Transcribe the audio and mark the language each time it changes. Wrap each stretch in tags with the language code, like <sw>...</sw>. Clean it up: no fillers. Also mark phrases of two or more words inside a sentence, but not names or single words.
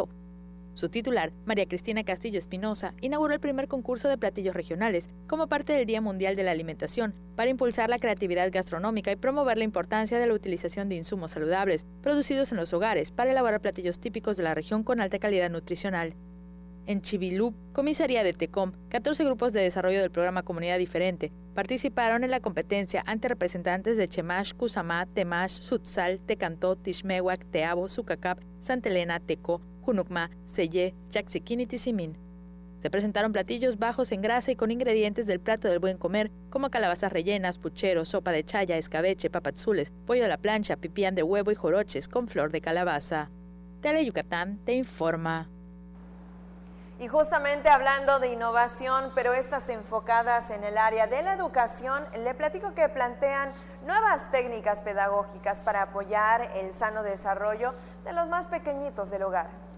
<es>Su titular, María Cristina Castillo Espinosa, inauguró el primer concurso de platillos regionales como parte del Día Mundial de la Alimentación para impulsar la creatividad gastronómica y promover la importancia de la utilización de insumos saludables producidos en los hogares para elaborar platillos típicos de la región con alta calidad nutricional. En Chivilú, comisaría de Tecom, 14 grupos de desarrollo del programa Comunidad Diferente participaron en la competencia ante representantes de Chemash, Cusamá, Temash, Sutzal, Tecantó, Tixmehuac, Teabo, Sucacap, Santa Elena, Teco, Junucma, Seyé, Yaxiquín y Tizimín. Se presentaron platillos bajos en grasa y con ingredientes del plato del buen comer, como calabazas rellenas, pucheros, sopa de chaya, escabeche, papazules, pollo a la plancha, pipián de huevo y joroches con flor de calabaza. Tele Yucatán te informa. Y justamente hablando de innovación, pero estas enfocadas en el área de la educación, le platico que plantean nuevas técnicas pedagógicas para apoyar el sano desarrollo de los más pequeñitos del hogar.</es>